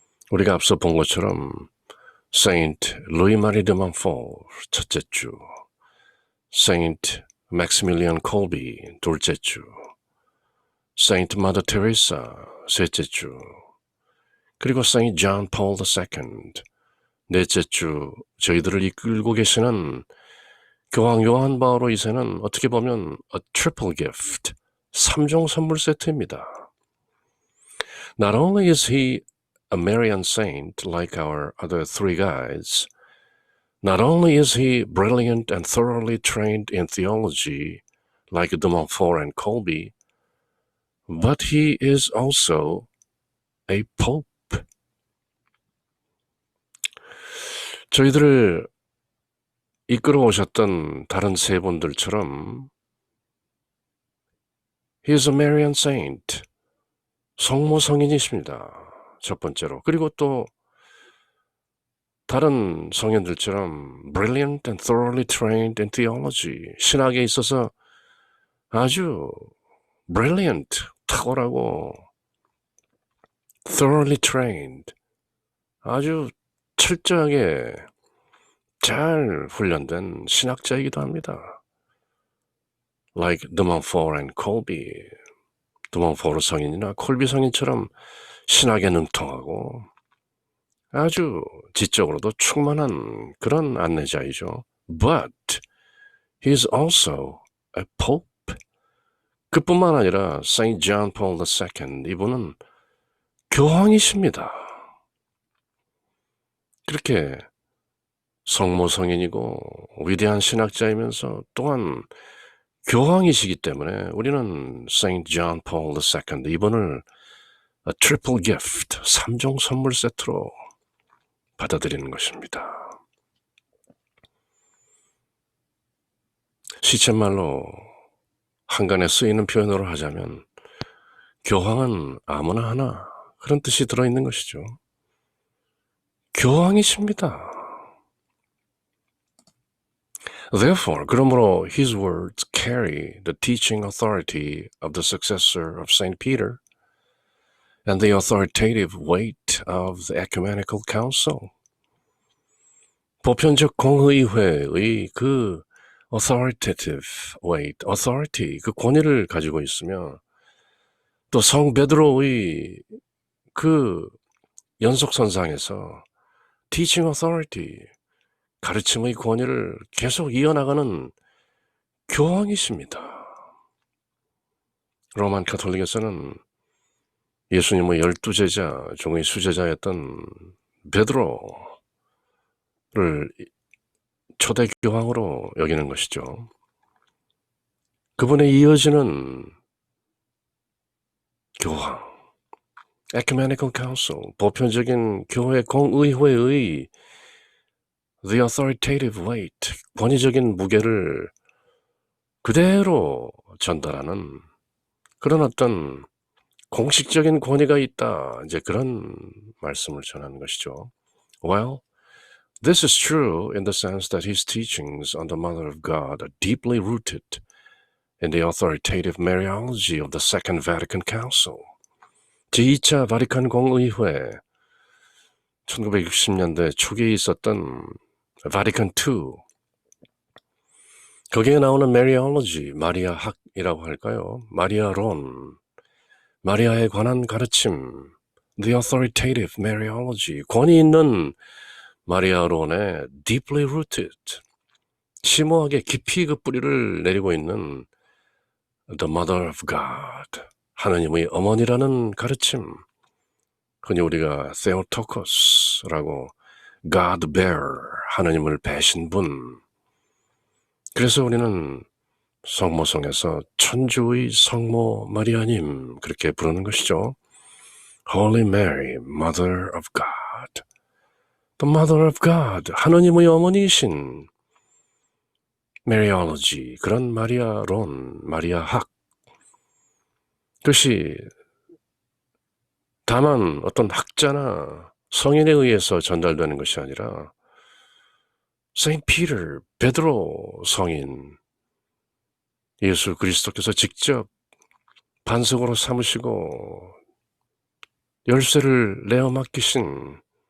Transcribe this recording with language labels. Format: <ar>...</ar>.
<ko>우리가 앞서 본 것처럼 Saint Louis Marie de Montfort, 첫째 주, Saint Maximilian Kolbe, 둘째 주, Saint Mother Teresa, 셋째 주, 그리고 Saint John Paul II, 넷째 주, 저희들을 이끌고 계시는 교황 요한 바오로 2세는 어떻게 보면</ko> <en>a triple gift,</en> <ko>3종 선물 세트입니다.</ko> <en>Not only is he a Marian saint like our other three guides, not only is he brilliant and thoroughly trained in theology like de Montfort and Kolbe, but he is also a pope.</en> <ko>저희들을 이끌어 오셨던 다른 세 분들처럼</ko> <en>He is a Marian saint.</en> <ko>성모 성인이십니다. 첫 번째로. 그리고 또 다른 성인들처럼</ko> <en>brilliant and thoroughly trained in theology.</en> <ko>신학에 있어서 아주 brilliant, 탁월하고</ko> <en>thoroughly trained,</en> <ko>아주 철저하게 잘 훈련된 신학자이기도 합니다.</ko> <en>Like de Montfort and Kolbe,</en> <ko>de Montfort 성인이나 콜비 성인처럼 신학에 능통하고 아주 지적으로도 충만한 그런 안내자이죠.</ko> <en>But he is also a pope.</en> <ko>그뿐만 아니라 Saint John Paul II, 이분은 교황이십니다. 그렇게 성모 성인이고 위대한 신학자이면서 또한 교황이시기 때문에 우리는 Saint John Paul II, 이분을</ko> <en>a triple gift,</en> <ko>3종 선물 세트로 받아들이는 것입니다. 시쳇말로 한간에 쓰이는 표현으로 하자면 교황은 아무나 하나, 그런 뜻이 들어있는 것이죠. 교황이십니다.</ko> <en>Therefore,</en> <ko>그러므로</ko> <en>his words carry the teaching authority of the successor of Saint Peter and the authoritative weight of the ecumenical council.</en> <ko>보편적 공의회의 그</ko> <en>authoritative weight,</en> <ko>authority, 그 권위를 가지고 있으며 또 성 베드로의 그 연속선상에서</ko> <en>teaching authority,</en> <ko>가르침의 권위를 계속 이어나가는 교황이십니다. 로만 가톨릭에서는 예수님의 12제자 중의 수제자였던 베드로를 초대 교황으로 여기는 것이죠. 그분에 이어지는 교황,</ko> <en>ecumenical council,</en> <ko>보편적인 교회 공의회의</ko> <en>the authoritative weight,</en> <ko>권위적인 무게를 그대로 전달하는 그런 어떤 공식적인 권위가 있다. 이제 그런 말씀을 전하는 것이죠.</ko> <en>Well, this is true in the sense that his teachings on the Mother of God are deeply rooted in the authoritative Mariology of the Second Vatican Council.</en> <ko>제2차 바티칸 공의회 1960년대 초기에 있었던 바티칸 II 거기에 나오는 Mariology, 마리아학이라고 할까요? 마리아론, 마리아에 관한 가르침,</ko> <en>the authoritative Mariology,</en> <ko>권위 있는 마리아론에</ko> <en>deeply rooted,</en> <ko>심오하게 깊이 그 뿌리를 내리고 있는</ko> <en>the mother of God,</en> <ko>하느님의 어머니라는 가르침, 흔히 우리가 Theotokos라고</ko> <en>God bearer,</en> <ko>하느님을 배신 분. 그래서 우리는 성모성에서 천주의 성모 마리아님 그렇게 부르는 것이죠.</ko> <en>Holy Mary, Mother of God. The Mother of God,</en> <ko>하느님의 어머니이신 Mariology, 그런 마리아론, 마리아학. 그것이 다만 어떤 학자나 성인에 의해서 전달되는 것이 아니라 Saint Peter, 베드로 성인, 예수 그리스도께서 직접 반석으로 삼으시고 열쇠를 내어 맡기신</ko>